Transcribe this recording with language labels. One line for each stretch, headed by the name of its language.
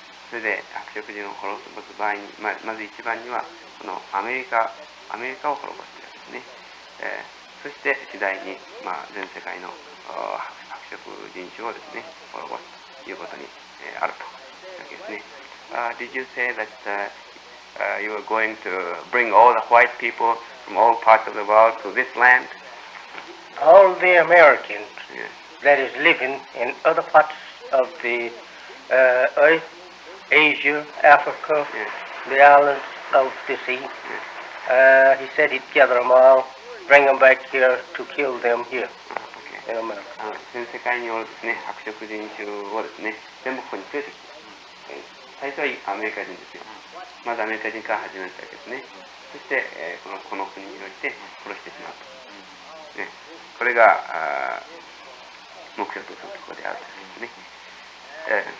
Japanese: それで白色人を滅ぼす場合に、まず一番にはこのアメリカを滅ぼすというわけですね。そして次第に、全世界の白色人種をですね滅ぼすということにあるというわけですね。
English: Did you say that you were going to bring all the white people from all parts of the world to this land? All the Americans Yes. that is living in other parts of the earth, Asia, Africa, Yes. the islands of the sea. He said he'd gather them all, bring them back here to kill them here Okay. in America.
Japanese: 全世界におるですね、白色人種をですね、全部ここに連れてきて、最初はアメリカ人ですよ。まずアメリカ人から始めたわけですね。そして、この国において殺してしまうと。ね、これが目標とするところであるというですね。